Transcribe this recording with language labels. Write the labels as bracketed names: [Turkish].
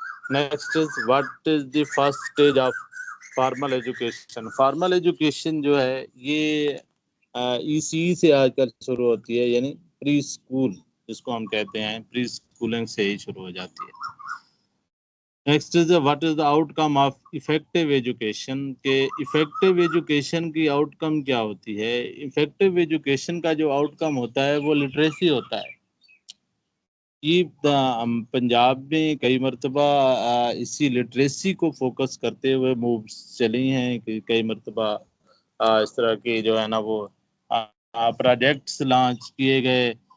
[English] Next is what is the first stage of formal education. [Urdu] Formal education جو ہے یہ ای سی سے آج کل شروع ہوتی ہے، یعنی پری اسکول جس کو ہم کہتے ہیں، پری اسکولنگ سے ہی شروع ہو جاتی ہے. [English] Next is what is the outcome of effective education. [Urdu] کہ افیکٹو ایجوکیشن کی آؤٹ کم کیا ہوتی ہے؟ افیکٹو ایجوکیشن کا جو آؤٹ کم ہوتا ہے وہ لٹریسی ہوتا ہے. یہ پنجاب میں کئی مرتبہ اسی لٹریسی کو فوکس کرتے ہوئے مووز چلی ہیں کہ کئی مرتبہ اس طرح کی جو ہے نا وہ پروجیکٹس لانچ کیے گئے.